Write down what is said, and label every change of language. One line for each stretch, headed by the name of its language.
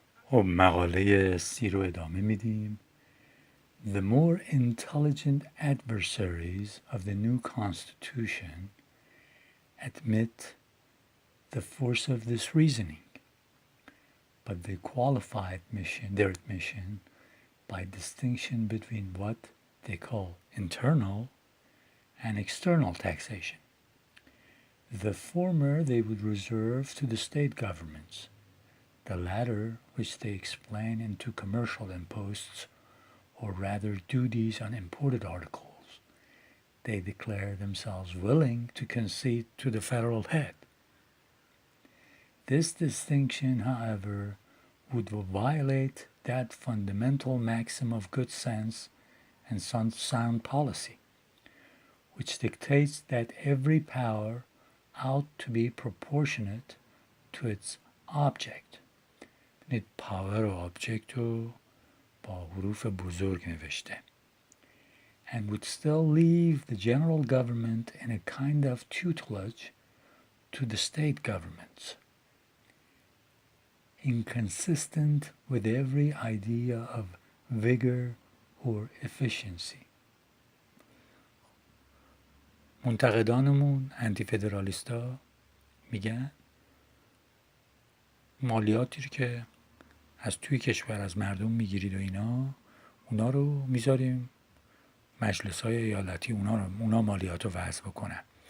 Persian: خب مقاله سی رو ادامه میدیم.
English: The more intelligent adversaries of the new constitution admit the force of this reasoning, but they qualify their admission by distinction between what they call internal and external taxation. The former they would reserve to the state governments, the latter, which they explain into commercial imposts, or rather duties on imported articles, they declare themselves willing to concede to the federal head. This distinction, however, would violate that fundamental maxim of good sense and sound policy, which dictates that every power ought to be proportionate to its object.
Persian: ببینید power و object رو با حروف بزرگ نوشته.
English: And would still leave the general government in a kind of tutelage to the state governments, inconsistent with every idea of vigor or efficiency.
Persian: منتقدانمون انتی فدرالیستا میگن مالیاتی که از توی کشور از مردم میگیرید و اونا رو میذاریم مجلس‌های ایالتی اونا مالیات رو وضع بکنن.